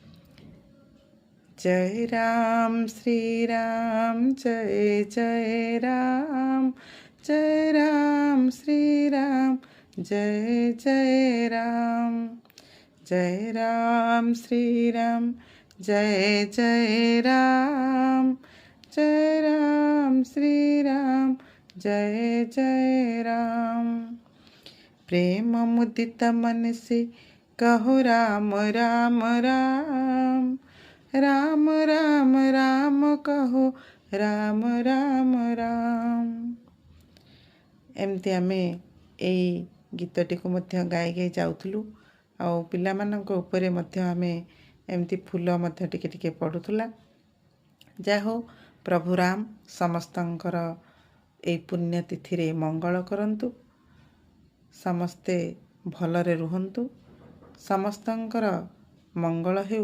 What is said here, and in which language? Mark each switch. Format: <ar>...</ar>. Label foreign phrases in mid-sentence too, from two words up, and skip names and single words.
<or>ଜୟ ରାମ ଶ୍ରୀରାମ ଜୟ ଜୟ ରାମ, ଜୟ ରାମ ଶ୍ରୀରାମ ଜୟ ଜୟ ରାମ, ଜୟ ରାମ ଶ୍ରୀରାମ ଜୟ ଜୟ ରାମ, ଜୟ ରାମ ଶ୍ରୀରାମ ଜୟ ଜୟ ରାମ।</or> <hi>प्रेम मुदित मन से कहो राम राम राम, राम राम राम कहो राम राम राम।</hi> <or>ଏମିତି ଆମେ ଏଇ ଗୀତଟିକୁ ମଧ୍ୟ ଗାଇ ଗାଇ ଯାଉଥିଲୁ। ଆଉ ପିଲାମାନଙ୍କ ଉପରେ ମଧ୍ୟ ଆମେ ଏମିତି ଫୁଲ ମଧ୍ୟ ଟିକେ ଟିକେ ପଡ଼ୁଥିଲା। ଯାହା ହଉ ପ୍ରଭୁ ରାମ ସମସ୍ତଙ୍କର ଏଇ ପୁଣ୍ୟତିଥିରେ ମଙ୍ଗଳ କରନ୍ତୁ, ସମସ୍ତେ ଭଲରେ ରୁହନ୍ତୁ, ସମସ୍ତଙ୍କର ମଙ୍ଗଳ ହେଉ।</or>